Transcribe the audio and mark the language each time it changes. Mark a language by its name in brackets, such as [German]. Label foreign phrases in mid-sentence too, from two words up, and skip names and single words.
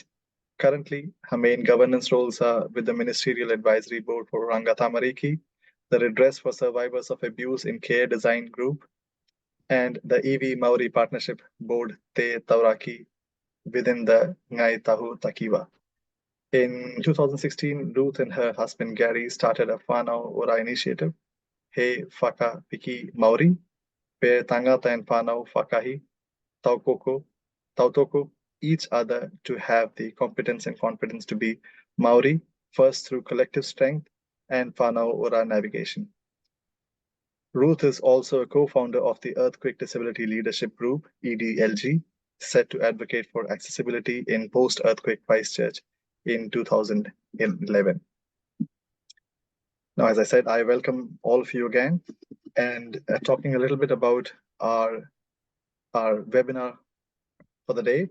[English] Currently, her main governance roles are with the Ministerial Advisory Board for Rangatamariki, the Redress for Survivors of Abuse in Care Design Group, and the EV Maori Partnership Board Te Tauraki within the Ngai Tahu Takiwa. In 2016, Ruth and her husband Gary started a [Māori] whānau ora [English] initiative, He Whaka Piki Maori, where tangata and [Māori] whānau whakahi, tautoko, [English] each other to have the competence and confidence to be Maori, first through collective strength and [Māori] whānau ora [English] navigation. Ruth is also a co-founder of the Earthquake Disability Leadership Group, EDLG, set to advocate for accessibility in post-earthquake Christchurch in 2011. Now, as I said, I welcome all of you again, and talking a little bit about our webinar for the day.